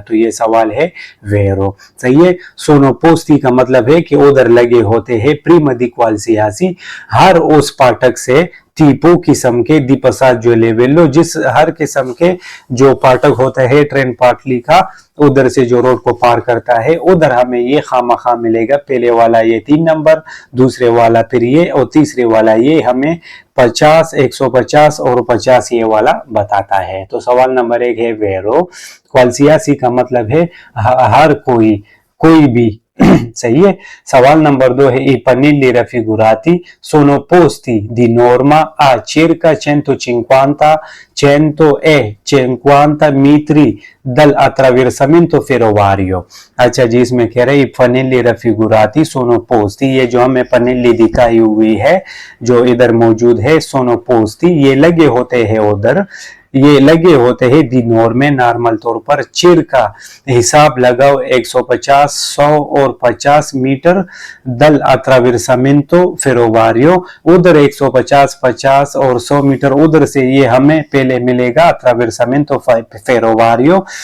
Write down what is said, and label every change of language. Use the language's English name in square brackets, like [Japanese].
[Hindi] तो ये सवाल है वेरो। सही है, सोनो पोस्टी का मतलब है कि उधर लगे होते हैं प्रीमा दी क्वालसियासी, हर उस पाठक से टीपो किस्म के दी [Italian] passaggio a livello, [Hindi] जिस हर किस्म के जो पाठक होता है ट्रेन पाटली का उधर से जो रोड को पार करता है, उधर हमें ये खामखा मिलेगा। पहले वाला ये 3 नंबर, दूसरे वाला फिर ये और तीसरे वाला ये हमें 50, 150 और 50 ये वाला बताता है। तो सवाल नंबर 1 है वेरो। क्वालसियासी का मतलब है हर कोई, कोई भी। सही है, सवाल नंबर 2 है [Italian] i pannelli raffigurati sono posti di norma a circa 150 metri dall'attraversamento ferroviario। [Hindi] अच्छा जी, इसमें कह रहे हैं [Italian] pannelli raffigurati sono posti, [Hindi] ये जो हमें पनेली दिखाई हुई है जो इधर मौजूद है [Italian] sono posti, [Hindi] ये लगे होते हैं उधर, ये लगे होते हैं दिनोर में, नॉर्मल तौर पर चिर का हिसाब लगाओ 150, 100 और 50 मीटर दल अट्रावेरसामेंटो फेरोवारियो, उधर 150, 50 और 100 मीटर उधर से ये हमें पहले मिलेगा अट्रावेरसामेंटो फेरोवारियो।